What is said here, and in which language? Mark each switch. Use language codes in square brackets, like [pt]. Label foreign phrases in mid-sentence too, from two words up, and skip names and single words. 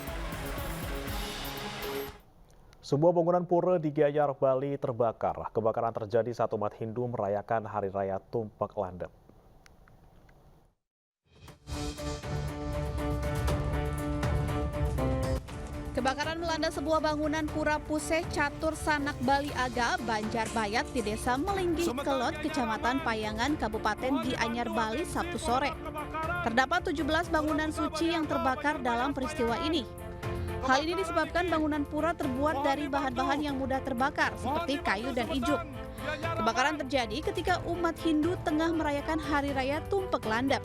[id] Sebuah bangunan pura di Gianyar, Bali terbakar. Kebakaran terjadi saat umat Hindu merayakan Hari Raya Tumpek Landep. Kebakaran melanda sebuah bangunan pura Puseh Catur Sanak Bali Aga, Banjarbayat di Desa Melinggi Kelot, Kecamatan Payangan, Kabupaten Gianyar, Bali, Sabtu sore. Terdapat 17 bangunan suci yang terbakar dalam peristiwa ini. Hal ini disebabkan bangunan pura terbuat dari bahan-bahan yang mudah terbakar, seperti kayu dan ijuk. Kebakaran terjadi ketika umat Hindu tengah merayakan Hari Raya Tumpek Landep.